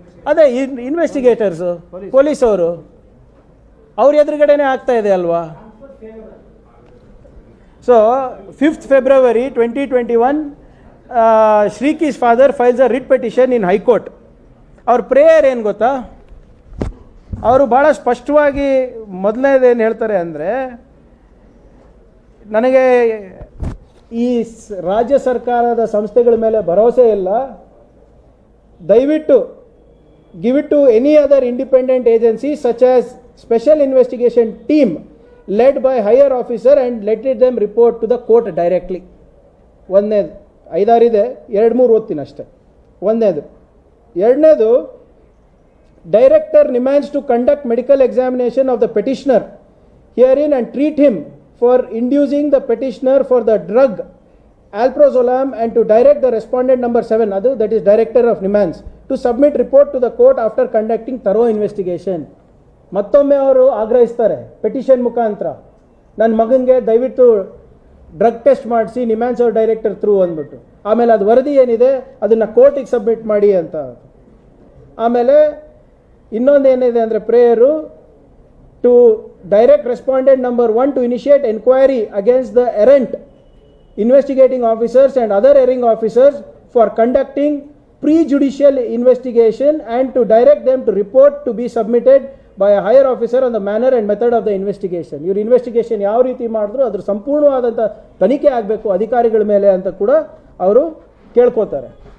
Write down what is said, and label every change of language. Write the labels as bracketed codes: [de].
[kn] ಅದೇ ಇನ್ವೆಸ್ಟಿಗೇಟರ್ಸು, ಪೊಲೀಸವರು, ಅವ್ರ ಎದುರುಗಡೆನೇ ಆಗ್ತಾ ಇದೆ ಅಲ್ವಾ. [en] So 5th February 2021 Sriki's father files a writ petition in high court. [kn] ಅವ್ರ ಪ್ರೇಯರ್ ಏನು ಗೊತ್ತಾ, ಅವರು ಭಾಳ ಸ್ಪಷ್ಟವಾಗಿ ಮೊದಲನೇದೇನು ಹೇಳ್ತಾರೆ ಅಂದರೆ, ನನಗೆ ಈ ರಾಜ್ಯ ಸರ್ಕಾರದ ಸಂಸ್ಥೆಗಳ ಮೇಲೆ ಭರವಸೆ ಇಲ್ಲ, ದಯವಿಟ್ಟು [en] give it to any other independent agency such as special investigation team led by higher officer and let them report to the court directly. [kn] ಒಂದನೇದು 5-6 ಇದೆ, 2-3 ಓದ್ತೀನಿ ಅಷ್ಟೇ. ಒಂದನೇದು. [en] ಎರಡನೇದು, director NIMHANS to conduct medical examination of the petitioner herein and treat him for inducing the petitioner for the drug alprazolam and to direct the respondent number 7, adu that is director of NIMHANS, to submit report to the court after conducting thorough investigation. [kn] ಮತ್ತೊಮ್ಮೆ ಅವರು ಆಗ್ರಹಿಸ್ತಾರೆ petition ಮುಖಾಂತರ, ನನ್ನ ಮಗನಿಗೆ ದಯವಿಟ್ಟು drug test ಮಾಡಿಸಿ ನಿಮ್ಯಾನ್ಸ್ ಅವ್ರ director through ಅಂದ್ಬಿಟ್ಟು. ಆಮೇಲೆ ಅದು ವರದಿ ಏನಿದೆ ಅದನ್ನು ಕೋರ್ಟಿಗೆ ಸಬ್ಮಿಟ್ ಮಾಡಿ ಅಂತ. ಆಮೇಲೆ ಇನ್ನೊಂದೇನಿದೆ ಅಂದರೆ prayer [en] To direct respondent number 1 to initiate enquiry against the errant investigating officers and other erring officers for conducting pre-judicial investigation and to direct them to report to be submitted by a higher officer on the manner and method of the investigation. [kn] ಇವರು investigation ಯಾವ ರೀತಿ ಮಾಡಿದ್ರು ಅದ್ರ ಸಂಪೂರ್ಣವಾದಂಥ ತನಿಖೆ ಆಗಬೇಕು ಅಧಿಕಾರಿಗಳ ಮೇಲೆ ಅಂತ ಕೂಡ ಅವರು ಕೇಳ್ಕೊತಾರೆ.